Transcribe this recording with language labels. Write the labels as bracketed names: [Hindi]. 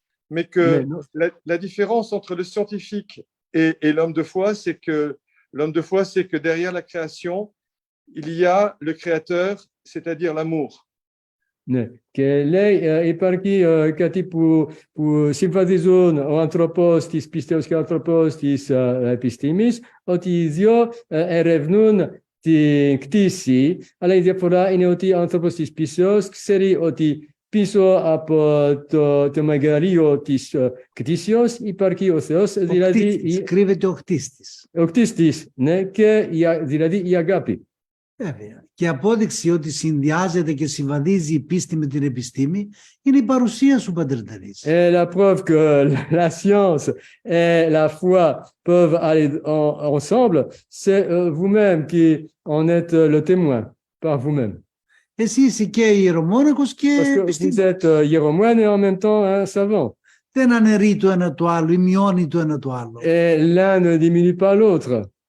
[French] Mais que la différence entre le scientifique et l'homme de foi, c'est que l'homme de foi, c'est que derrière la création, il y a le créateur, c'est-à-dire l'amour. [Greek] Ναι. Και λέει υπάρχει κάτι που συμβαδίζουν ο άνθρωπος της πίστεως και ο άνθρωπος της επιστήμης, ότι οι δύο ερευνούν την κτήση, αλλά η διαφορά είναι ότι ο άνθρωπος της πίστεως ξέρει ότι πίσω από το μεγαλείο της κτήσεως υπάρχει ο Θεός, δηλαδή κρύβεται ο χτίστης. Ο χτίστης, ναι, και δηλαδή η αγάπη. Βέβαια. Και η απόδειξη ότι συνδυάζεται και συμβαδίζει η πίστη με την επιστήμη είναι η παρουσία σου, Πατέρ Ντενίς. [French] Et la preuve que la science et la foi peuvent aller ensemble, c'est vous-même qui en êtes le témoin, par vous-même. [Greek] Εσύ είσαι και ιερομόναχος και [French] Parce que vous [Greek] επιστήμης. [French] êtes hiéromone et en même temps un savant. [Greek] Δεν αναιρεί το ένα το άλλο ή μειώνει το ένα το άλλο. [French] Et l'un ne diminue pas l'autre.